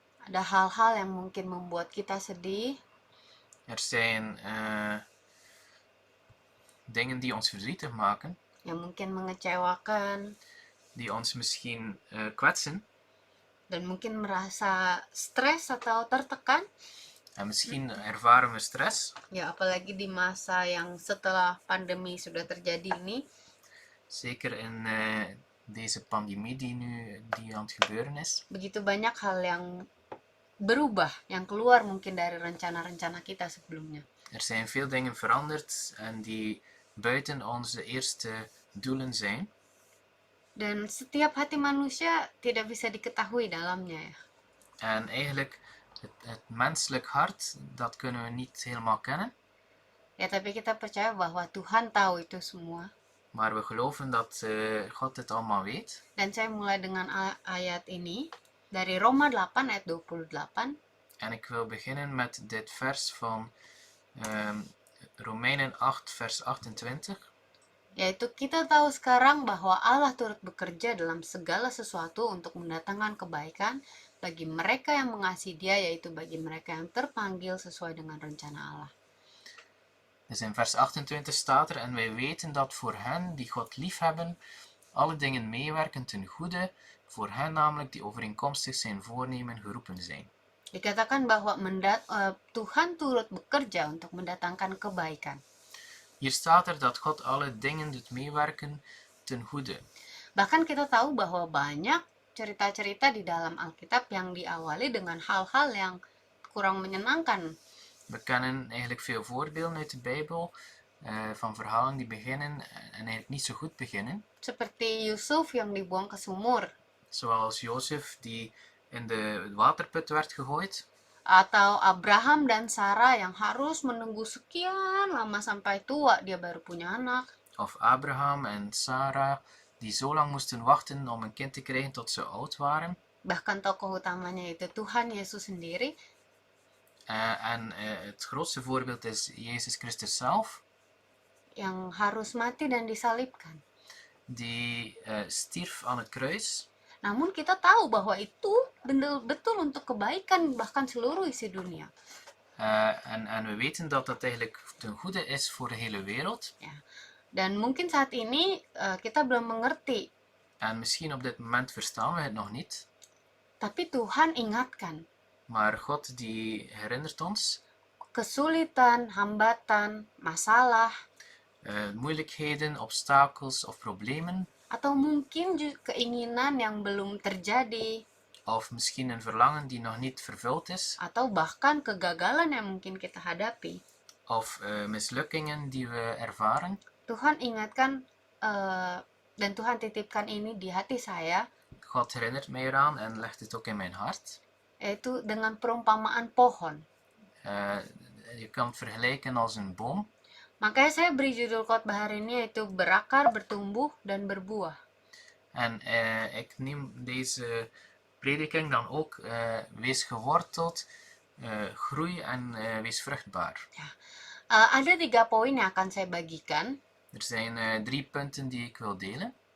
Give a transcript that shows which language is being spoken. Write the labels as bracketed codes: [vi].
[id] Ada hal-hal yang mungkin membuat kita sedih, [nl] Er zijn dingen die ons verdrietig maken, [id] yang mungkin mengecewakan, [nl] die ons misschien kwetsen. [id] dan mungkin merasa stres atau tertekan. [nl] En misschien ervaren we stress. [id] Ya, apalagi di masa yang setelah pandemi sudah terjadi ini. [nl] Zeker in deze pandemie die aan het gebeuren is. [id] Begitu banyak hal yang berubah, yang keluar mungkin dari rencana-rencana kita sebelumnya. [nl] Er zijn veel dingen veranderd en die buiten onze eerste doelen zijn. [id] Dan setiap hati manusia tidak bisa diketahui dalamnya ya. [nl] En eigenlijk het menselijk hart, dat kunnen we niet helemaal kennen. [id] Ya, tapi kita percaya bahwa Tuhan tahu itu semua. [nl] Maar we geloven dat God dit allemaal weet. [id] Dan saya mulai dengan ayat ini dari Roma 8 ayat 28. [nl] En ik wil beginnen met dit vers van Romeinen 8 vers 28. [id] Yaitu kita tahu sekarang bahwa Allah turut bekerja dalam segala sesuatu untuk mendatangkan kebaikan bagi mereka yang mengasihi Dia, yaitu bagi mereka yang terpanggil sesuai dengan rencana Allah. [nl] Dus in vers 28 staat er, en wij weten dat voor hen die God liefhebben, alle dingen meewerken ten goede, voor hen namelijk die overeenkomstig zijn voornemen geroepen zijn. [id] Dikatakan bahwa Tuhan turut bekerja untuk mendatangkan kebaikan. [nl] Hier staat er dat God alle dingen doet meewerken ten goede. [id] Bahkan kita tahu bahwa banyak cerita-cerita di dalam Alkitab yang diawali dengan hal-hal yang kurang menyenangkan. [nl] We kennen eigenlijk veel voorbeelden uit de Bijbel van verhalen die beginnen en eigenlijk niet zo goed beginnen. [id] Seperti Yusuf yang dibuang ke sumur. [nl] Zoals Jozef die in de waterput werd gegooid. [id] Atau Abraham dan Sarah yang harus menunggu sekian lama sampai tua dia baru punya anak. [nl] Of Abraham en Sarah die zo lang moesten wachten om een kind te krijgen tot ze oud waren. [id] Bahkan tokoh utamanya itu Tuhan Yesus sendiri. [nl] Het grootste voorbeeld is Jezus Christus zelf. [id] Yang harus mati dan disalibkan. [nl] Die stierf aan het kruis. [id] Namun kita tahu bahwa itu betul untuk kebaikan bahkan seluruh isi dunia. [nl] En we weten dat dat eigenlijk ten goede is voor de hele wereld. [id] Ya. Dan mungkin saat ini kita belum mengerti. [nl] En misschien op dit moment verstaan we het nog niet. [id] Tapi Tuhan ingatkan. [nl] Maar God die herinnert ons. [id] Kesulitan, hambatan, masalah. [nl] Moeilijkheden, obstakels of problemen. [id] Atau mungkin keinginan yang belum terjadi. [nl] Of misschien een verlangen die nog niet vervuld is. [id] Atau bahkan kegagalan yang mungkin kita hadapi. [nl] of mislukkingen die we ervaren. [id] Tuhan ingatkan dan Tuhan titipkan ini di hati saya, [nl] God herinnert mij eraan en legt het ook in mijn hart. [id] yaitu dengan perumpamaan pohon. [nl] Je kan het vergelijken als een boom. [id] Makanya saya beri judul khotbah hari ini yaitu berakar, bertumbuh, dan berbuah. [nl] En ik neem deze prediking dan ook wees geworteld, groei en wees vruchtbaar. [id] Ada 3 poin yang akan saya bagikan. [nl] Er zijn 3 punten die ik wil delen.